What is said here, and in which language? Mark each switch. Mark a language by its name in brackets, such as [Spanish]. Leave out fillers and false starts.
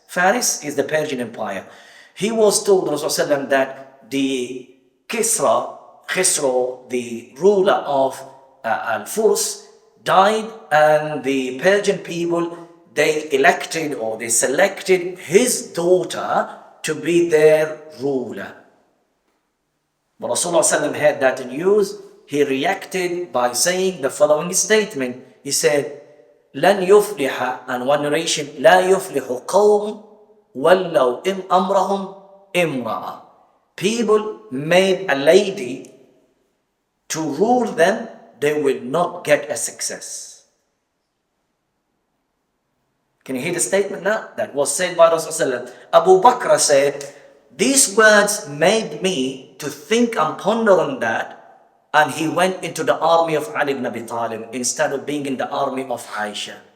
[English] Faris is the Persian Empire. He was told Rasulullah that the Khosrow, the ruler of Al-Furs, died, and the Persian people, they elected or they selected his daughter to be their ruler. But Rasulullah heard that news. He reacted by saying the following statement. [Arabic] He said, لن يفلح, [English] and one narration, [Arabic] لا يفلح قوم ولو أمرهم امرأة. [English] People made a lady to rule them, they will not get a success. Can you hear the statement now? That was said by Rasulullah. Abu Bakr said, these words made me to think and ponder on that, and he went into the army of Ali ibn Abi Talib instead of being in the army of Aisha.